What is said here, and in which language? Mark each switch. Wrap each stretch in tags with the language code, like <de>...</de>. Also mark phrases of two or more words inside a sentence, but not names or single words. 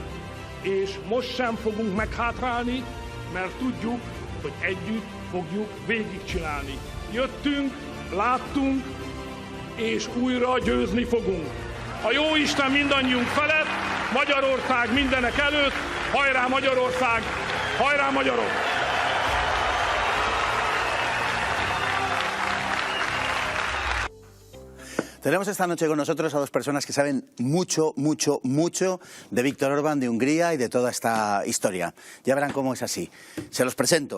<hu>És most sem fogunk meghátrálni, mert tudjuk, hogy együtt fogjuk végigcsinálni. Jöttünk, láttunk, és újra győzni fogunk. A Jóisten mindannyiunk felett, Magyarország mindenek előtt, hajrá Magyarország, hajrá magyarok!</hu> <es>Tenemos esta noche con nosotros a dos personas que saben mucho, mucho, mucho de Viktor Orbán, de Hungría y de toda esta historia. Ya verán cómo es así. Se los presento.</es>